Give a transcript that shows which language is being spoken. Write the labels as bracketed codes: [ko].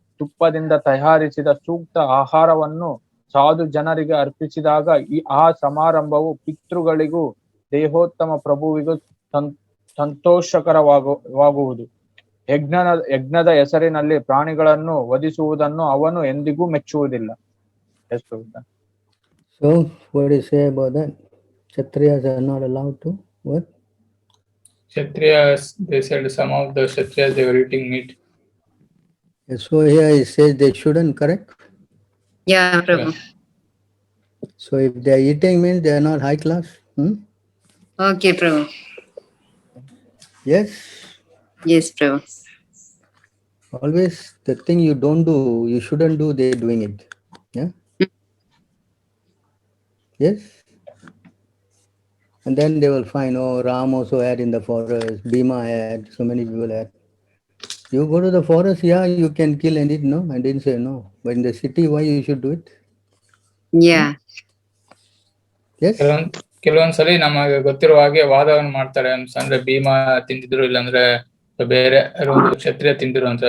[kn] ತುಪ್ಪದಿಂದ ತಯಾರಿಸಿದ ಸೂಕ್ತ ಆಹಾರವನ್ನು ಸಾಧು ಜನರಿಗೆ ಅರ್ಪಿಸಿದಾಗ ಆ ಸಮಾರಂಭವು ಪಿತೃಗಳಿಗೂ ದೇಹೋತ್ತಮ ಪ್ರಭುವಿಗೂ ಸಂತೋಷಕರವಾಗುವುದು. ಯಜ್ಞದ ಹೆಸರಿನಲ್ಲಿ ಪ್ರಾಣಿಗಳನ್ನು ವಧಿಸುವುದನ್ನು ಅವನು ಎಂದಿಗೂ ಮೆಚ್ಚುವುದಿಲ್ಲ. [en] So what do you say about that? Kshatriyas are not allowed to what? Kshatriyas, they said some of the Kshatriyas they were eating meat. So here it says they shouldn't, correct? Yeah, Prabhu. Yes. So if they are eating means they are not high class. Okay, Prabhu. Yes. Yes, Prabhu. Always the thing you don't do, you shouldn't do, they're doing it. Yeah. Yes. And then they will find, oh, Ram also had in the forest, Bhima had, so many people had. You go to the forest, yeah, you can kill and eat, no? I didn't say no. But in the city, why you should do it? Yeah. Yes? [kn] ಕೆಲವೊಂದ್ಸಲಿ ನಮಗೆ ಗೊತ್ತಿರುವ ಹಾಗೆ ವಾದವನ್ನು ಮಾಡ್ತಾರೆ ಅಂದ್ರೆ ಭೀಮ ತಿಂದಿದ್ರು ಇಲ್ಲಾಂದ್ರೆ ಬೇರೆ ಒಂದು ಕ್ಷತ್ರಿಯ ತಿಂದಿರು ಅಂತ.